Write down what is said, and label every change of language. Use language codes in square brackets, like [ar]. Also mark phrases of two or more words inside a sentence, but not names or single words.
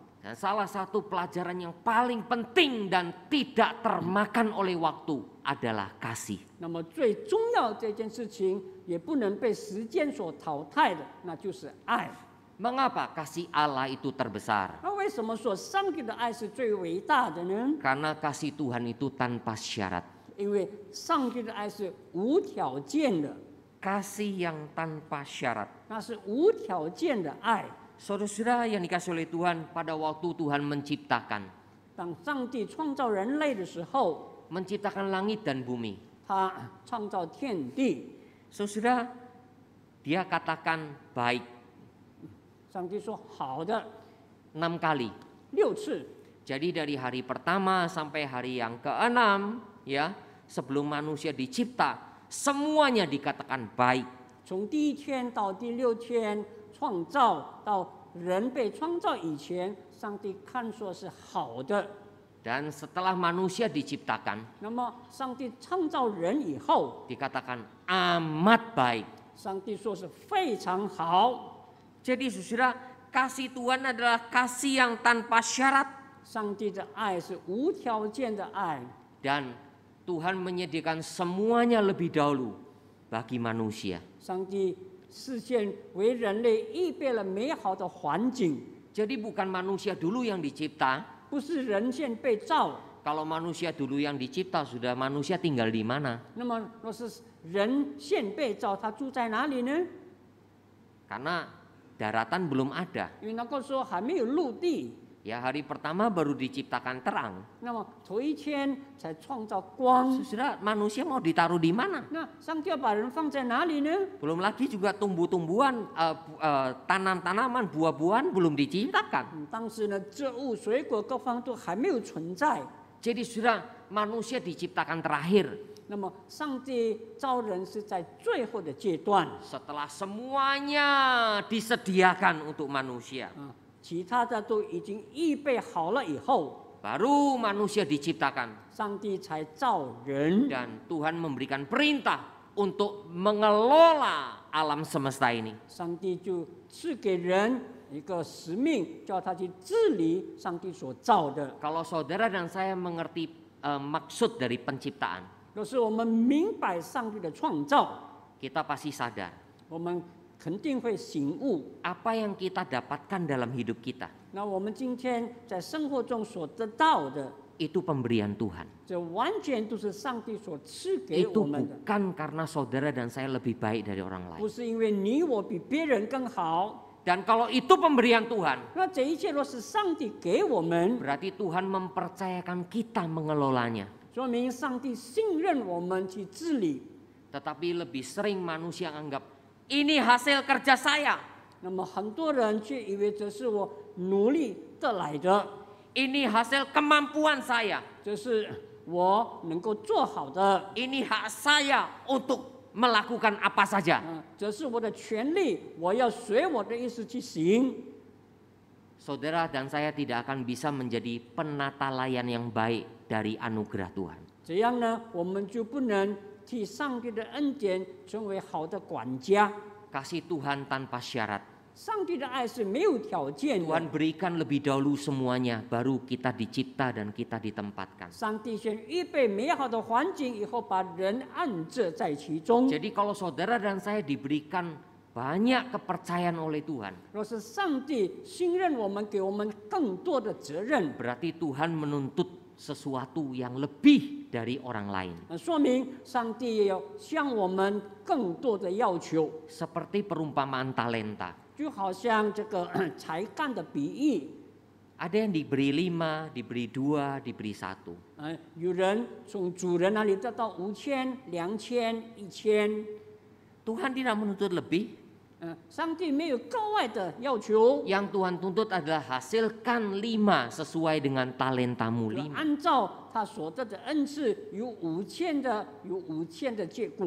[id] Dan salah satu pelajaran yang paling penting dan tidak termakan oleh waktu adalah kasih. [zh] 那么最重要这件事情，也不能被时间所淘汰的，那就是爱。 [id] Mengapa kasih Allah itu terbesar? [zh] 那为什么说上帝的爱是最伟大的呢？ [id] Karena kasih Tuhan itu tanpa syarat. [zh] 因为上帝的爱是无条件的， [id] Kasih yang tanpa syarat. [zh] 那是无条件的爱。 [id] Saudara-saudara yang dikasih oleh Tuhan, pada waktu Tuhan menciptakan, [zh] 当上帝创造人类的时候， [id] menciptakan langit dan bumi. [zh] 他创造天地， [id] Saudara, dia katakan baik [zh] 上帝说好的 [id] 6 kali. [zh] 6次。 [id] Jadi dari hari pertama sampai hari yang ke-6, ya, sebelum manusia dicipta, semuanya dikatakan baik. [zh] 从第1天到第6天创造到人被创造以前，上帝看说是好的。 [id] Dan setelah manusia diciptakan, [zh] 那么上帝创造人以后， [id] dikatakan amat baik. [zh] 上帝说是非常好。 [id] Jadi saudara, kasih Tuhan adalah kasih yang tanpa syarat. [zh] 上帝的爱是无条件的爱， [id] Dan Tuhan menyediakan semuanya lebih dahulu bagi manusia. [zh] 上帝事先为人类预备了美好的环境， [id] Jadi bukan manusia dulu yang dicipta. [zh] 不是人先被造。 [id] Kalau manusia dulu yang dicipta, sudah manusia tinggal di mana? [zh] 那么若是人先被造，他住在哪里呢？ [id] Karena daratan belum ada. [zh] 因为那个时候还没有陆地， [id] Ya, hari pertama baru diciptakan terang. [zh] 那么头1天才创造光。 [id] Saudara, manusia mau ditaruh di mana? [zh] 那上帝要把人放在哪里呢？ [id] Belum lagi juga tumbuh-tumbuhan, tanam-tanaman, buah-buahan belum diciptakan. [zh] 当时呢，植物、水果各方都还没有存在。 [id] Jadi sudah manusia diciptakan terakhir. [zh] 那么，上帝造人是在最后的阶段， [id] Setelah semuanya disediakan untuk manusia, [zh] 其他的都已经预备好了以后， [id] baru manusia diciptakan. [zh] 上帝才造人。 [id] Dan Tuhan memberikan perintah untuk mengelola alam semesta ini. [zh] 上帝就赐给人一个使命，叫他去治理上帝所造的。 [id] Kalau saudara dan saya mengerti maksud dari penciptaan, [zh] 若是我们明白上帝的创造， [id] kita pasti sadar [zh] 我们肯定会醒悟。 [id] apa yang kita dapatkan dalam hidup kita [zh] 那我们今天在生活中所得到的， [id] itu pemberian Tuhan. [zh] 这完全都是上帝所赐给 [id] Itu [zh] 我们的， [id] bukan karena saudara dan saya lebih baik dari orang [zh] 不 [id] lain. [zh] 是因为你我比别人更好。 [id] Dan kalau itu pemberian Tuhan, [zh] 那这一切若是上帝给我们， [id] berarti Tuhan mempercayakan kita mengelolanya. [zh] 说明上帝信任我们去治理。 [id] Tetapi lebih sering manusia anggap ini hasil kerja saya, [zh] 那么很多人却以为这是我努力得来的， [id] ini hasil kemampuan saya, [zh] 这是我能够做好的， [id] ini hak saya untuk melakukan apa saja. [zh] 这是我的权利，我要随我的意思去行。 [id] Saudara dan saya tidak akan bisa menjadi penata layan yang baik dari anugerah Tuhan. [zh] 这样呢，我们就不能替上帝的恩典成为好的管家。 [id] Kasih Tuhan tanpa syarat. [zh] 上帝的爱是没有条件的， [id] Tuhan berikan lebih dahulu semuanya, baru kita dicipta dan kita ditempatkan. [zh] 上帝先预备美好的环境，以后把人安置在其中。 [id] Jadi kalau saudara dan saya diberikan banyak kepercayaan oleh Tuhan, [zh] 若是上帝信任我们，给我们更多的责任， [id] berarti Tuhan menuntut sesuatu yang lebih dari orang lain. [zh] 说明上帝也要向我们更多的要求。 [id] Seperti perumpamaan talenta. [zh] 就好像这个才干的比喻， [id] Ada yang diberi 5, diberi 2, diberi 1. [zh] 有人从主人那里得到5000、2000、1000， [id] Tuhan tidak menuntut lebih. [zh] 上帝没有格外的要求， [id] Yang Tuhan tuntut adalah hasilkan 5 sesuai dengan talentamu 5. [zh] 按照他所得的恩赐，有5000的，有5000的结果。